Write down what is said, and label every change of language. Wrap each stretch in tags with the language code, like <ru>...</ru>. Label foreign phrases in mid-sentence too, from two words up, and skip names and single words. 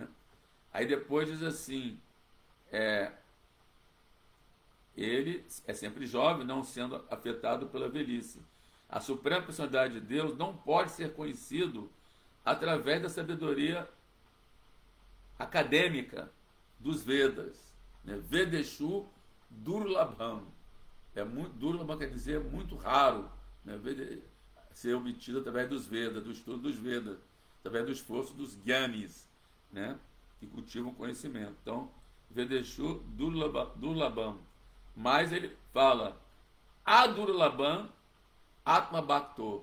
<pt>Aí depois diz assim, ele é sempre jovem, não sendo afetado pela velhice. A Suprema Personalidade de Deus não pode ser conhecido através da sabedoria acadêmica dos Vedas, né?</pt> <sa>Vedeshu Durlabham.</sa> <pt>Durlabham quer dizer muito raro, né? Ser obtido através dos Vedas, do estudo dos Vedas, através do esforço dos Gyanis, né? Que cultivam conhecimento. Então,</pt> <sa>Vedeshu Durlabham.</sa> <pt>Mas ele fala</pt> <sa>Adurlabham Atma Bhakto.</sa>